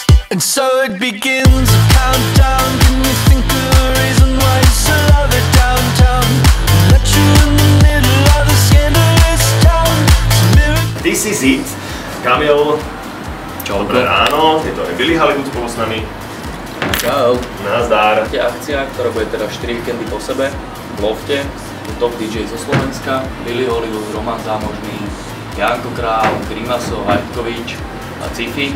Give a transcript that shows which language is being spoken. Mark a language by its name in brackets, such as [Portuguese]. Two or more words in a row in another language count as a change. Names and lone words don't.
[English] And so it begins a countdown. Can you think of a reason why you so love it downtown? Let you in the middle of the scandalous town. This is it. [Slovak] Kamil, dobré ráno, je to aj Billy Hollywood spolu s nami. Čau. Nazdar. Je akcia, ktorá bude teda 4 víkendy po sebe v lofte. Top DJ zo Slovenska, Billy Hollywood, Roman Zámožný, Janko Král, Grimaso, Hajtkovič a Cifi.